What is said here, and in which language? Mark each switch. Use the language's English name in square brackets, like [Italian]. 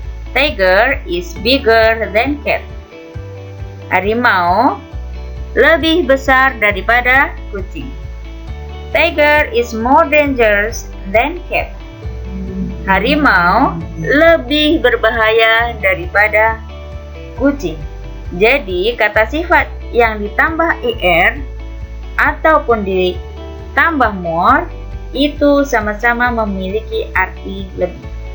[English] Tiger is bigger than cat. [Indonesian] Harimau lebih besar daripada kucing. [English] Tiger is more dangerous than cat. [Indonesian] Harimau lebih berbahaya daripada kucing. Jadi kata sifat yang ditambah er ataupun ditambah more itu sama-sama memiliki arti lebih.